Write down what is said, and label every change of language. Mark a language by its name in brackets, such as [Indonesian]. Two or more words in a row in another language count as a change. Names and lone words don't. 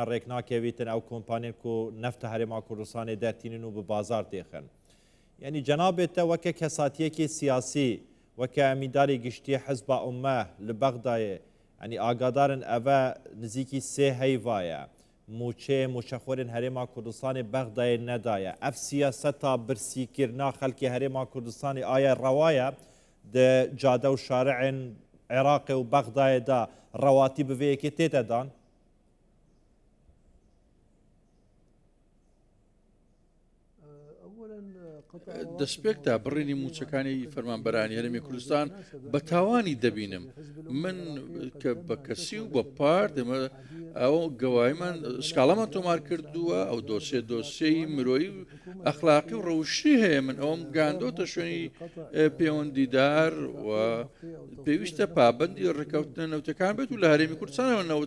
[Kurdish] rêk nakevîtin ew kompaniyên ku nefta Herêma Kurdistanê dertînin û bi bazar têxin yani cenabê te weke kesatiyekê siyasî weke emîdarê giştî Hizba Ummeh li Bexdayê yani agadarin eve nizîkî sê heyva ye mûçexwerên Herêma Kurdistanê Bexdayê nedaye ev siyaseta birsîkirina xelkê Herêma Kurdistanê aya rewaye di cade û şariعên Iraqê û Bexdayê de rewatî bi vê yekê tête dan [Central Kurdish] دەستپێکدا بڕێنی موچەکانی فەرمانبەرانی هەرێمی کوردستان بە تاوانی دەبینم من کە بە کەسی و بە پارت ئەو گەواییمان سکاڵەمان تۆمار کردووە ئەو دۆسیەی مرۆیی و ئەخلاقی و ڕەوشی هەیە من ئەوم گاندۆتە شوێنی پەیوەندیدار و پێویستە پابەندی ڕێکەوتنە نەوتەکان بێت و لە هەرێمی کوردستانەوە نەوت